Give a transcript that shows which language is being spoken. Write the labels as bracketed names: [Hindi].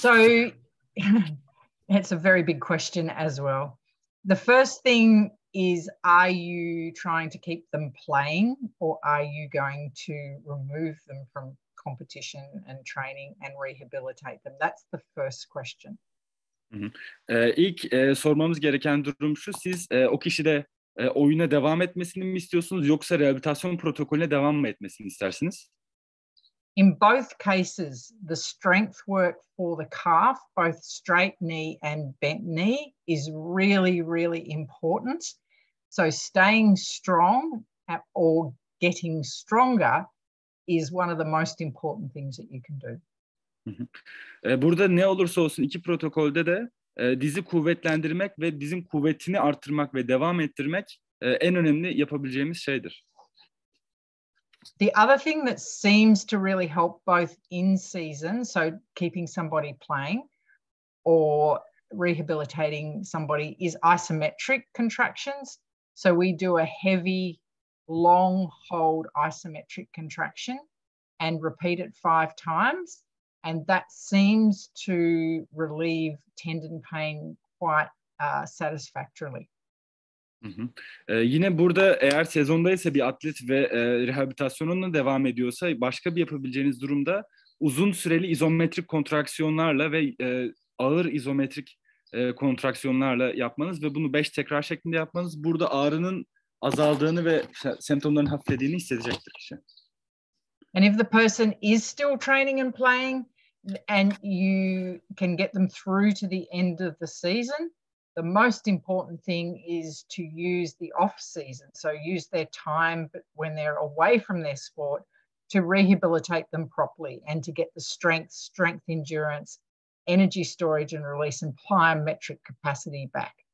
[English] So it's a very big question as well. The first thing is, are you trying to keep them playing, or are you going to remove them from competition and training and rehabilitate them? That's the first question. [Turkish] İlk sormamız gereken durum şu: siz o kişide oyuna devam etmesini mi istiyorsunuz, yoksa rehabilitasyon protokolüne devam mı etmesini istersiniz? [English] In both cases, the strength work for the calf, both straight knee and bent knee, is really, really important. So staying strong or getting stronger is one of the most important things that you can do. [Turkish] Burada ne olursa olsun iki protokolde de dizi kuvvetlendirmek ve dizin kuvvetini arttırmak ve devam ettirmek en önemli yapabileceğimiz şeydir. [English] The other thing that seems to really help both in season, so keeping somebody playing or rehabilitating somebody, is isometric contractions. So we do a heavy, long hold isometric contraction and repeat it 5 times. And that seems to relieve tendon pain quite satisfactorily. [Turkish] Yine burada eğer sezondaysa bir atlet ve rehabilitasyonuna devam ediyorsa başka bir yapabileceğiniz durumda uzun süreli izometrik kontraksiyonlarla ve ağır izometrik kontraksiyonlarla yapmanız ve bunu 5 tekrar şeklinde yapmanız burada ağrının azaldığını ve semptomların hafiflediğini hissedecektir kişi. [English] And if the person is still training and playing and you can get them through to the end of the season, the most important thing is to use the off season. So use their time when they're away from their sport to rehabilitate them properly and to get the strength endurance, energy storage and release and plyometric capacity back.